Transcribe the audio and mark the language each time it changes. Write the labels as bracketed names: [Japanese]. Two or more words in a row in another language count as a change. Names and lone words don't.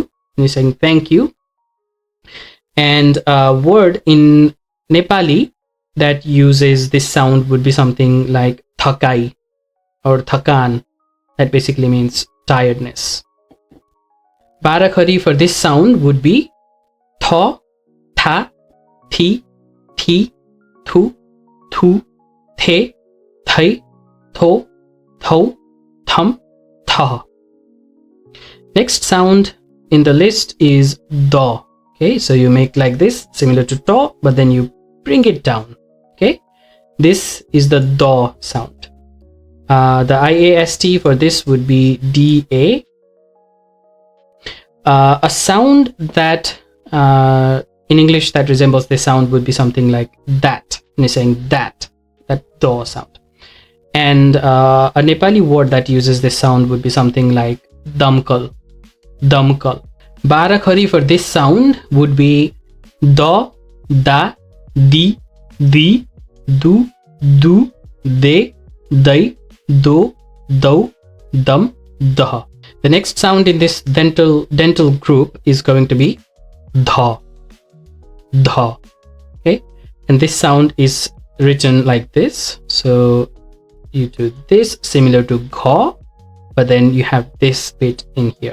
[English] When you're saying thank you. And a word in Nepali that uses this sound would be something like thakai or thakan. That basically means tiredness. Barakhari for this sound would be tha, tha, thi, thi, thu, thu, the, thai, tho, thou, thum, tha. Next sound in the list is da. Okay, so you make like this, similar to to, but then you bring it down. Okay, this is the da sound. The IAST for this would be DA. A sound that in English that resembles this sound would be something like that. When you're saying that da sound. And a Nepali word that uses this sound would be something like damkal. Damkal. Barakhari for this sound would be da, da, di, du, de, dai, do, dau, dum, daha. The next sound in this dental group is going to be dha. Dha. Okay, and this sound is written like this. So you do this similar to gha, but then you have this bit in here.